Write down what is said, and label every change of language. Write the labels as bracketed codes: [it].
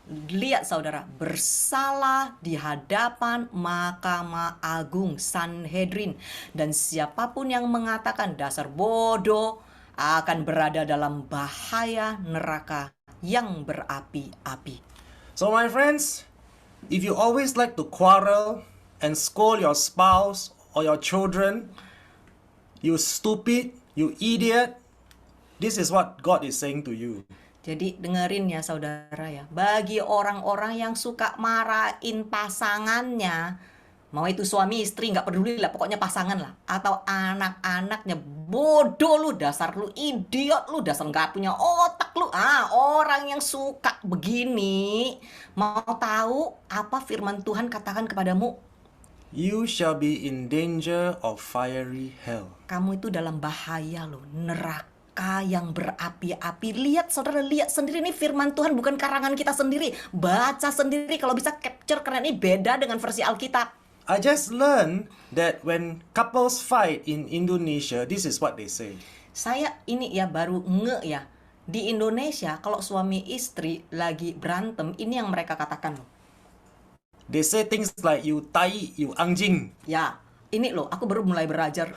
[id] Lihat saudara, bersalah di hadapan Mahkamah Agung Sanhedrin. Dan siapapun yang mengatakan dasar bodoh akan berada dalam bahaya neraka yang berapi-api. [en] So my friends, if you always like to quarrel and scold your spouse or your children, you stupid, you idiot, this is what God is saying to you. [id] Jadi dengerin ya saudara ya, bagi orang-orang yang suka marahin pasangannya, mau itu suami istri nggak peduli lah, pokoknya pasangan lah, atau anak-anaknya, bodoh lu, dasar lu idiot lu, dasar nggak punya otak lu. Orang yang suka begini, mau tahu apa firman Tuhan katakan kepadamu? [en] You shall be in danger of fiery hell. [id] Kamu itu dalam bahaya loh, neraka yang berapi-api. Lihat saudara, lihat sendiri nih firman Tuhan, bukan karangan kita sendiri. Baca sendiri kalau bisa capture, karena ini beda dengan versi Alkitab. [en] I just learned that when couples fight in Indonesia, this is what they say. [id] Saya ini ya baru ya. Di Indonesia kalau suami istri lagi berantem, ini yang mereka katakan loh. [en] They say things like you tai, you anjing. [id] Ya, ini loh, aku baru mulai belajar.